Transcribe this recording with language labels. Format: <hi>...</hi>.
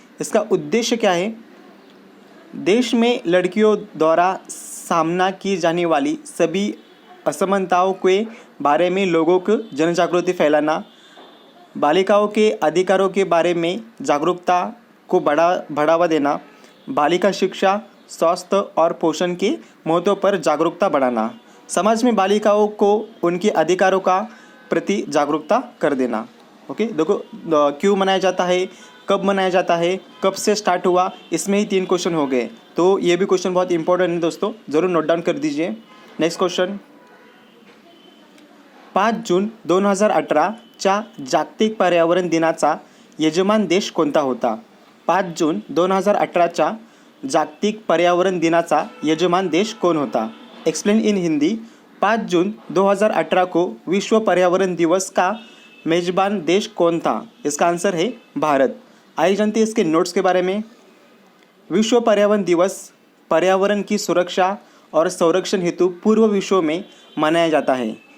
<hi>इसका उद्देश्य क्या है? देश में लड़कियों द्वारा सामना की जाने वाली सभी असमानताओं के बारे में लोगों को जनजागृति फैलाना, बालिकाओं के अधिकारों के बारे में जागरूकता को बढ़ावा देना, बालिका शिक्षा, स्वास्थ्य और पोषण के महत्व पर जागरूकता बढ़ाना, समाज में बालिकाओं को उनके अधिकारों का प्रति जागरूकता कर देना। ओके, देखो क्यों मनाया जाता है, कब मनाया जाता है, कब से स्टार्ट हुआ, इसमें ही 3 क्वेश्चन हो गए। तो ये भी क्वेश्चन बहुत इंपॉर्टेंट है दोस्तों, ज़रूर नोट डाउन कर दीजिए।</hi> <en>next question,</en> <mr>5 जून 2018च्या जागतिक पर्यावरण दिनाचा यजमान देश कोणता होता? 5 जून 2018च्या जागतिक पर्यावरण दिनाचा यजमान देश कौन होता?</mr> <en>Explain in Hindi.</en> <hi>5 जून 2018 को विश्व पर्यावरण दिवस का मेजबान देश कौन था? इसका आंसर है भारत। आइए जानते हैं इसके नोट्स के बारे में। विश्व पर्यावरण दिवस पर्यावरण की सुरक्षा और संरक्षण हेतु पूर्व विश्व में मनाया जाता है।</hi>